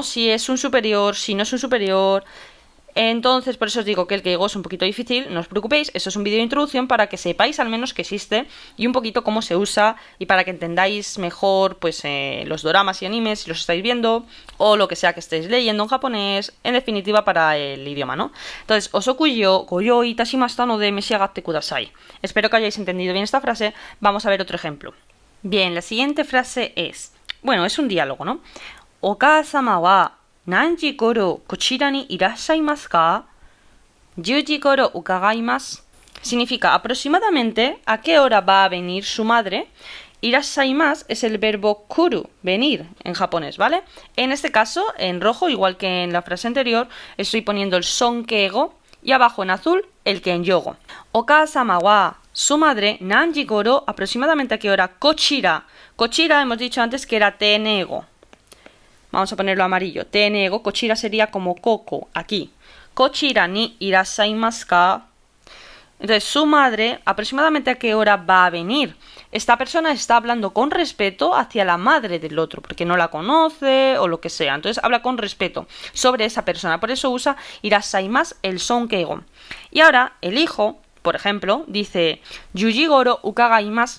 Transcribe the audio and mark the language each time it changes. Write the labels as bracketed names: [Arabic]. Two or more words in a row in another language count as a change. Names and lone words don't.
[Spanish] Si es un superior, si no es un superior. Entonces, por eso os digo que el keigo es un poquito difícil, no os preocupéis, esto es un vídeo de introducción para que sepáis al menos que existe y un poquito cómo se usa y para que entendáis mejor pues los doramas y animes si los estáis viendo o lo que sea que estéis leyendo en japonés, en definitiva para el idioma, ¿no? [Japanese] Entonces, お食事をご用意いたしましたので召し上がってください. [Spanish] Espero que hayáis entendido bien esta frase, vamos a ver otro ejemplo. Bien, la siguiente frase es, bueno, es un diálogo, ¿no? [Japanese] お母様は何時ごろこちらにいらっしゃいますか? 10時ごろ伺います. [Spanish] Significa aproximadamente a qué hora va a venir su madre. Irashaimasu es el verbo kuru, venir en japonés, ¿vale? En este caso, en rojo, igual que en la frase anterior, estoy poniendo el sonkeigo y abajo en azul el kenyogo. [Japanese] お母様は, [Spanish] su madre, [Japanese] 何時ごろ, [Spanish] aproximadamente a qué hora. Kochira. Kochira hemos dicho antes que era tenego. Vamos a ponerlo amarillo. Tenego, kochira sería como koko, aquí. [Japanese] こちらにいらっしゃいますか. [Spanish] Entonces, su madre, ¿aproximadamente a qué hora va a venir? Esta persona está hablando con respeto hacia la madre del otro, porque no la conoce o lo que sea. Entonces, habla con respeto sobre esa persona. Por eso usa irashaimasu, el sonkeigo. Y ahora, el hijo, por ejemplo, dice [Japanese] 10時ごろ伺います.